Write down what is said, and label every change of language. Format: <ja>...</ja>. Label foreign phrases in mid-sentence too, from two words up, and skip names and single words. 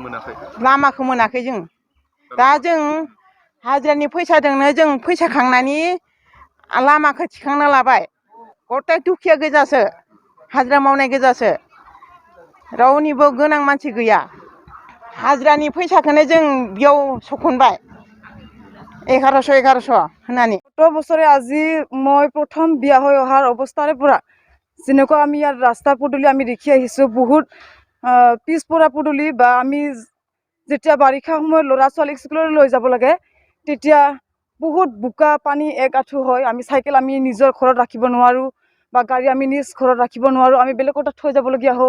<brx>मोनाखै जों दा जों हाजिरानि फैसाजोंनो जों फैसा खांनानै लामाखौ थिखांना लाबाय गथाय दुखिया गोजासो हाजिरा मावनाय गोजासो रावनिबो गोनां मानसि गैया हाजिरानि फैसाखौनो जों बेयाव सखनबाय 1100 होनानै</brx> <as>17 বছৰে আজি মই প্ৰথম বিয়া হৈ অহাৰ অৱস্থাৰে পৰা যেনেকুৱা আমি ইয়াৰ ৰাস্তা পদূলি আমি দেখি আহিছোঁ বহুত পিছপৰা পদূলি বা আমি যেতিয়া বাৰিষা সময়ত ল'ৰা ছোৱালীক স্কুললৈ লৈ যাব লাগে তেতিয়া বহুত বোকা পানী এক আঁঠু হয় আমি চাইকেল আমি নিজৰ ঘৰত ৰাখিব নোৱাৰোঁ বা গাড়ী আমি নিজ ঘৰত ৰাখিব নোৱাৰোঁ আমি বেলেগৰ তাত থৈ যাবলগীয়া হয়</as>